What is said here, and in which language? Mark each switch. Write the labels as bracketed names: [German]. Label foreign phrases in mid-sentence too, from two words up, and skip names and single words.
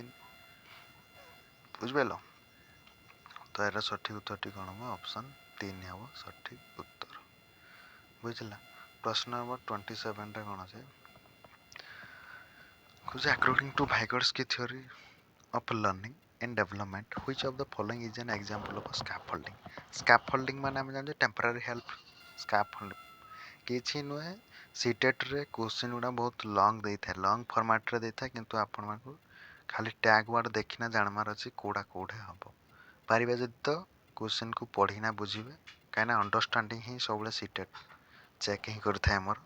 [Odia] ବୁଝିପାରିଲ? ତ ଏହାର ସଠିକ୍ ଉତ୍ତରଟି କ'ଣ ହେବ? ଅପସନ୍ 3 ହେବ ସଠିକ୍ ଉତ୍ତର। ବୁଝିଲା? ପ୍ରଶ୍ନ ନମ୍ବର 27ରେ କ'ଣ ଅଛି? କହୁଛି [English] according to Vygotsky theory of learning and development, which of the following is an example of a scaffolding? [Odia] Scaffolding ମାନେ ଆମେ ଜାଣିଛେ [English] temporary help. [Odia] Scaffolding କିଛି ନୁହେଁ, CTETରେ କ୍ୱେଶ୍ଚିନ୍ ଗୁଡ଼ା ବହୁତ ଲଙ୍ଗ୍ ଦେଇଥାଏ, [English] long formatରେ [Odia] ଦେଇଥାଏ, କିନ୍ତୁ ଆପଣମାନଙ୍କୁ ଖାଲି [English] tag word [Odia] ଦେଖିନା ଜାଣିବାର ଅଛି କେଉଁଟା ହେବ। ପାରିବେ ଯଦି ତ କ୍ୱେଶ୍ଚିନ୍କୁ ପଢ଼ିନା ବୁଝିବେ, କାହିଁକିନା ଅଣ୍ଡରଷ୍ଟାଣ୍ଡିଂ ହିଁ ସବୁବେଳେ CTET ଚେକ୍ ହିଁ କରିଥାଏ ଆମର।